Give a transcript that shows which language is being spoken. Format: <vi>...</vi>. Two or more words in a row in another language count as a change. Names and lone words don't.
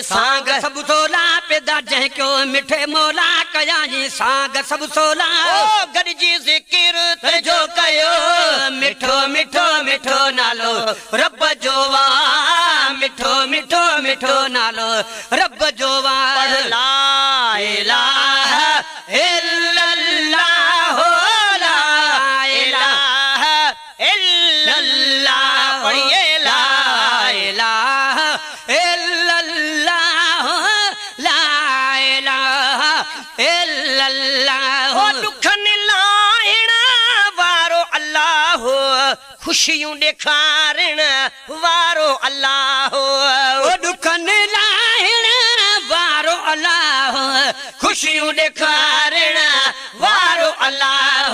<sd>सांग सब सोला पैदा जंहिं कयो मिठे मौला कयाई सांग सब सोला ओ गॾिजी ज़िकिर तंहिंजो कयो मिठो मिठो मिठो नालो रब जो वाह मिठो मिठो मिठो नालो रब जो वाह</sd> <ar>ला إله إلا الله لا إله إلا الله</ar> <ur>पढ़िए</ur> <ar>لا إله إلا الله لا إله إلا الله</ar> <sd>ओ दुखनि लाहिण वारो अल्लाह खुशियूं ॾेखारण वारो अल्लाह ओ दुखनि लाहिण वारो अल्लाह खुशियूं ॾेखारण वारो अल्लाह</sd>